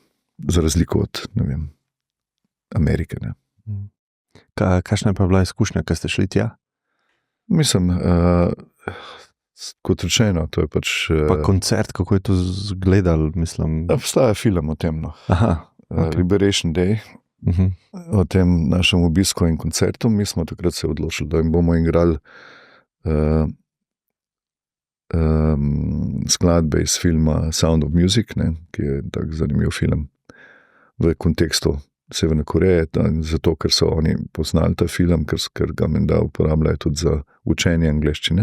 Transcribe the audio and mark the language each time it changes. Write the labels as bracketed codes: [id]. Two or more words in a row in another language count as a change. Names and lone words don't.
[sl] Za razliko od, ne vem, Amerike, ne. Kakšna je pa bila izkušnja, ko ste šli tja? Mislim, kot rečeno, to je pač... Pa koncert, kako je to zgledal, mislim? Obstaja film o tem, no. Aha, okay. Liberation Day, o tem našem obisku in koncertu. Mi smo takrat se odločili, da jim bomo igrali skladbe iz filma Sound of Music, ne, ki je tak zanimiv film v kontekstu Severne Koreje, zato, ker so oni poznali ta film, ker ga menda uporabljajo tudi za učenje angleščine.